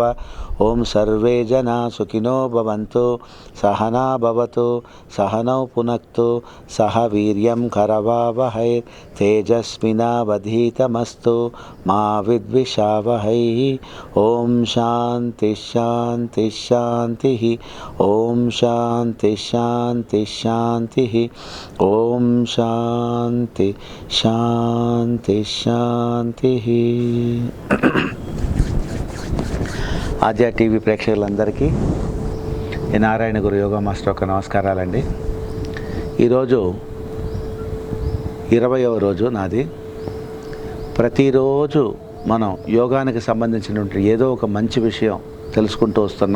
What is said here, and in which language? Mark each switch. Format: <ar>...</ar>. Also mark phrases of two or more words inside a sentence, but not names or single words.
<sa>ओं सर्वे जना सुखिनो भवन्तु सहना भवतु सहनौ पुनक्तु सह वीर्यं करवावहै तेजस्विनावधीतमस्तु मा विद्विषावहै। ओं शान्ति शान्ति शान्तिः। ओं शान्ति शान्ति शान्तिः। ओं शान्ति शान्ति शान्तिः।</sa> <te>ఆద్య టీవీ ప్రేక్షకులందరికీ ఈ నారాయణ గురు</te> <en>yoga master</en> <te>యొక్క నమస్కారాలండి. ఈరోజు 20వ రోజు నాది. ప్రతిరోజు మనం యోగానికి సంబంధించినటువంటి ఏదో ఒక మంచి విషయం తెలుసుకుంటూ వస్తున్నాం.</te>